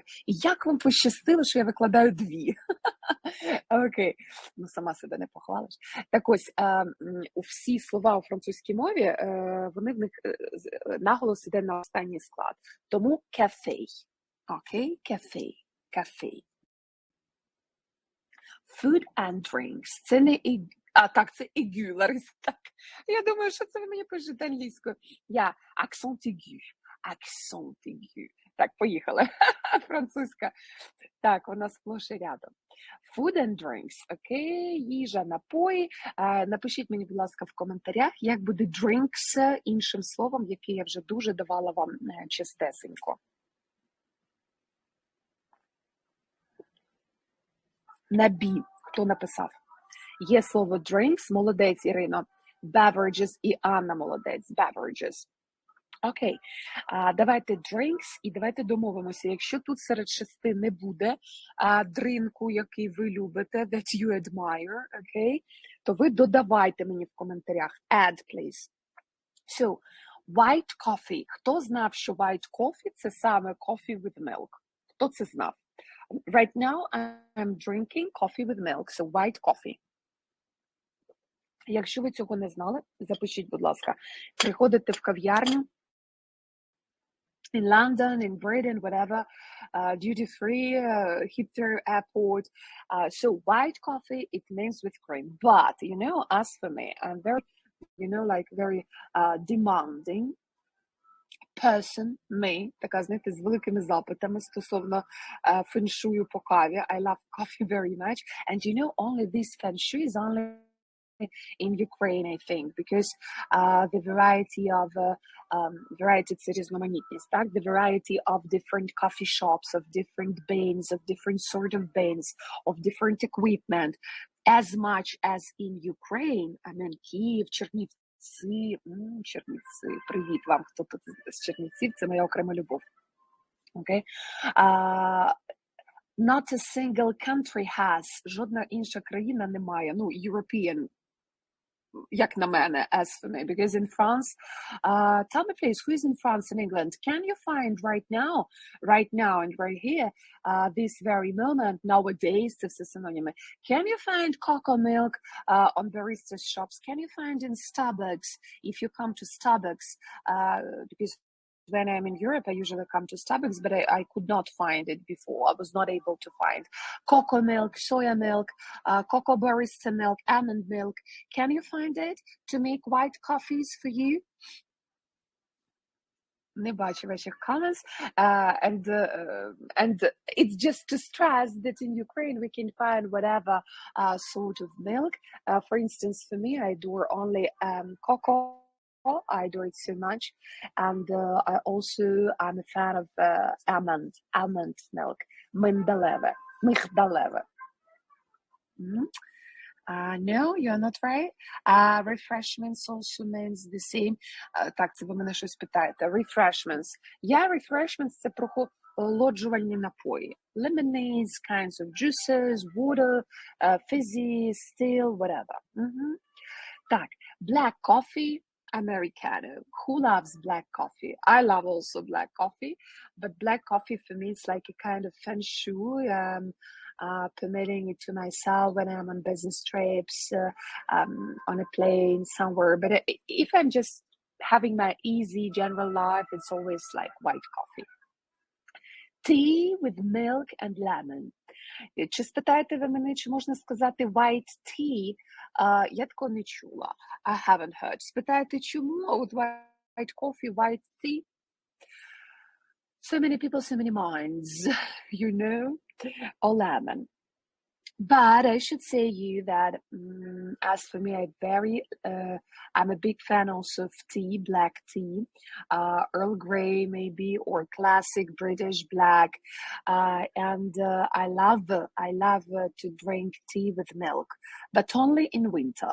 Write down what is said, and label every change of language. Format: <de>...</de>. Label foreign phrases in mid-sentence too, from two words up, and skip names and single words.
<uk>І як вам пощастило, що я викладаю дві? Окей, сама себе не похвалиш. Так ось, у всі слова у французькій мові, вони в них наголос іде на останній склад. Тому cafe. Окей, cafe, cafe.</uk> <en>Food and drinks.</en> <uk>Це не так, це aigu, Лариса, так. Я думаю, що це ви мені пишете англійською.</uk> <fr>Accent aigu. Accent aigu.</fr> <uk>Так, поїхали. Французька. Так, вона сплош і рядом.</uk> <en>Food and drinks,</en> <uk>окей, їжа, напої. Напишіть мені, будь ласка, в коментарях, як буде drinks іншим словом, яке я вже дуже давала вам чистесенько. На B. Хто написав? Є слово drinks, молодець, Ірино. Beverages і Анна молодець. Beverages. Окей. Давайте drinks і давайте домовимося. Якщо тут серед 6 не буде дринку, який ви любите,</uk> <en>that you admire,</en> <uk>окей, то ви додавайте мені в коментарях.</uk> <en>Add, please. So, white coffee.</en> <uk>Хто знав, що</uk> <en>white coffee</en> <uk>– це саме</uk> <en>coffee with milk?</en> <uk>Хто це знав?</uk> <en>Right now, I'm drinking coffee with milk, so white coffee.</en> <uk>Якщо ви цього не знали, запишіть, будь ласка. Приходите в кав'ярню,</uk> <en>in London, in Britain, whatever, duty-free, Heathrow Airport. So white coffee, it means with cream. But, as for me, I'm very, very demanding person, me,</en> <uk>така, знаєте, з великими запитами стосовно феншую по каві.</uk> <en>I love coffee very much. And only this feng shui is only in Ukraine, I think, because the variety of</en> <uk>це різноманітність, так?</uk> <en>The variety of different coffee shops, of different beans, of different sort of beans, of different equipment, as much as in Ukraine, I mean, Kyiv,</en> <uk>Чернівці, привіт вам, хто тут з Чернівців, це моя окрема любов.</uk> <en>Okay? Not a single country has,</en> <uk>жодна інша країна не має, European, як на мене,</uk> <en>as for me, because in France, tell me please, who is in France and England? Can you find right now and right here, this very moment, nowadays,</en> <uk>це все синоніми,</uk> <en>can you find cocoa milk on barista shops? Can you find in Starbucks, if you come to Starbucks, because when I'm in Europe, I usually come to Starbucks, but I could not find it before. I was not able to find cocoa milk, soya milk, cocoa barista milk, almond milk. Can you find it to make white coffees for you?</en> <uk>Не бачу ваших comments.</uk> <en>And it's just to stress that in Ukraine we can find whatever sort of milk. For instance, for me, I do only cocoa. I do it so much, and I'm a fan of almond milk, мигдалеве. No, you're not right. Refreshments also means the same.</en> <uk>Так, це ви мене щось питаєте.</uk> <en>Refreshments. Refreshments –</en> <uk>це прохолоджувальні напої.</uk> <en>Lemonades, kinds of juices, water, fizzy, still, whatever. Так, black coffee, Americano. Who loves black coffee? I love also black coffee, but black coffee for me is like a kind of feng shui. Permitting it to myself when I'm on business trips, on a plane, somewhere. But if I'm just having my easy general life, it's always like white coffee. Tea with milk and lemon.</en> <uk>Чи спитаєте ви мене, чи можна сказати</uk> <en>white tea?</en> <uk>Я такого не чула.</uk> <en>I haven't heard.</en> <uk>Спитаєте, чому?</uk> <en>От white coffee, white tea? So many people, so many minds, you know? Or lemon. But I should say you that as for me, I'm a big fan also of tea, black tea, Earl Grey maybe, or classic British black, and I love to drink tea with milk, but only in winter.</en>